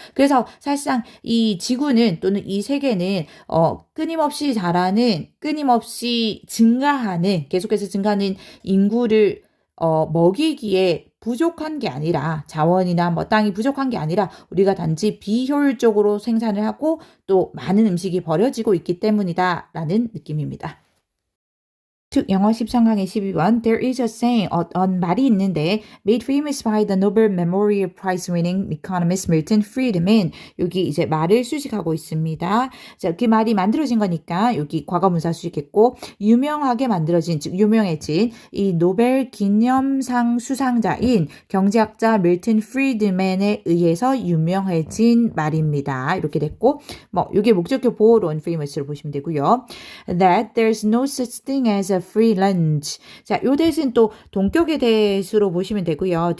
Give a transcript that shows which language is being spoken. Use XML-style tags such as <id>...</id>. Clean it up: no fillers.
<ko>그래서 사실상 이 지구는 또는 이 세계는 끊임없이 자라는 끊임없이 증가하는 계속해서 증가하는 인구를 먹이기에 부족한 게 아니라 자원이나 뭐 땅이 부족한 게 아니라 우리가 단지 비효율적으로 생산을 하고 또 많은 음식이 버려지고 있기 때문이다라는 느낌입니다.</ko> <en>영어 13강의 12번 There is a saying, 말이 있는데 made famous by the Nobel Memorial Prize winning economist Milton Friedman.</en> <ko>여기 이제 말을 수식하고 있습니다. 자, 그 말이 만들어진 거니까 여기 과거분사 수식했고 유명하게 만들어진 즉 유명해진 이 노벨 기념상 수상자인 경제학자 밀턴 프리드맨에 의해서 유명해진 말입니다. 이렇게 됐고 뭐 이게 목적격 보호론 famous로 보시면 되고요.</ko> <en>That there's no such thing as a free lunch.</en> <ko>자, 요 대신 또 동격의 대수로 보시면 되고요.</ko>